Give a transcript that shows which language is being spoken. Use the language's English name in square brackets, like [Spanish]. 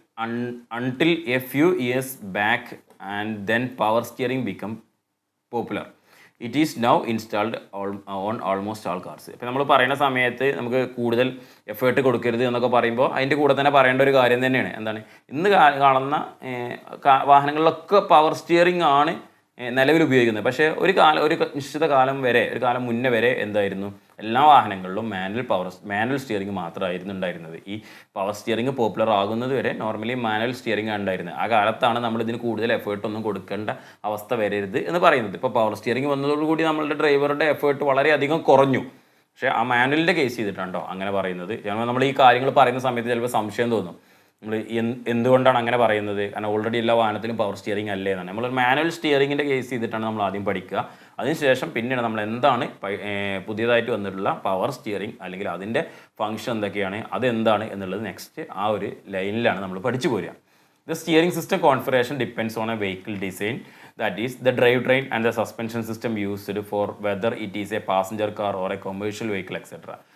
[English] until a few years back and then power steering become popular. It is now installed on almost all cars. [Malayalam] ഇപ്പോൾ നമ്മൾ പറയുന്ന സമയത്ത് നമുക്ക് കൂടുതൽ effort കൊടുക്കരുത് എന്നൊക്കെ പറയുമ്പോൾ അതിൻ്റെ കൂടെ തന്നെ പറയേണ്ട ഒരു കാര്യം തന്നെയാണ്. എന്താണ്, ഇന്ന് കാണുന്ന വാഹനങ്ങളിലൊക്കെ പവർ സ്റ്റിയറിംഗ് ആണ് നിലവിൽ ഉപയോഗിക്കുന്നത്. പക്ഷേ ഒരു നിശ്ചിത കാലം മുന്നേ വരെ എന്തായിരുന്നു, എല്ലാ വാഹനങ്ങളിലും മാനുവൽ സ്റ്റിയറിംഗ് മാത്രമായിരുന്നു ഉണ്ടായിരുന്നത്. ഈ പവർ സ്റ്റിയറിംഗ് പോപ്പുലർ ആകുന്നത് വരെ നോർമലി മാനുവൽ സ്റ്റിയറിംഗ് ആണ് ഉണ്ടായിരുന്നത്. ആ കാലത്താണ് നമ്മൾ ഇതിന് കൂടുതൽ എഫേർട്ടൊന്നും കൊടുക്കേണ്ട അവസ്ഥ വരരുത് എന്ന് പറയുന്നത്. ഇപ്പോൾ പവർ സ്റ്റിയറിംഗ് വന്നതോടുകൂടി നമ്മളുടെ ഡ്രൈവറുടെ എഫേർട്ട് വളരെയധികം കുറഞ്ഞു. പക്ഷേ ആ മാനുവലിൻ്റെ കേസ് ചെയ്തിട്ടുണ്ടോ അങ്ങനെ പറയുന്നത്. നമ്മൾ ഈ കാര്യങ്ങൾ പറയുന്ന സമയത്ത് ചിലപ്പോൾ സംശയം തോന്നും, നമ്മൾ എന്തുകൊണ്ടാണ് അങ്ങനെ പറയുന്നത്, കാരണം ഓൾറെഡി എല്ലാ വാഹനത്തിലും പവർ സ്റ്റിയറിംഗ് അല്ലേ എന്നാണ്. നമ്മൾ മാനുവൽ സ്റ്റിയറിങ്ങിൻ്റെ കേസ് ചെയ്തിട്ടാണ് നമ്മൾ ആദ്യം പഠിക്കുക. അതിനുശേഷം പിന്നീട് നമ്മൾ എന്താണ് പുതിയതായിട്ട് വന്നിട്ടുള്ള പവർ സ്റ്റിയറിംഗ് അല്ലെങ്കിൽ അതിൻ്റെ ഫംഗ്ഷൻ എന്തൊക്കെയാണ്, അതെന്താണ് എന്നുള്ളത് നെക്സ്റ്റ് ആ ഒരു ലൈനിലാണ് നമ്മൾ പഠിച്ചു പോരുക. [English] The steering system configuration depends on a vehicle design, that is the drivetrain and the suspension system used for whether it is a passenger car or a commercial vehicle, etc.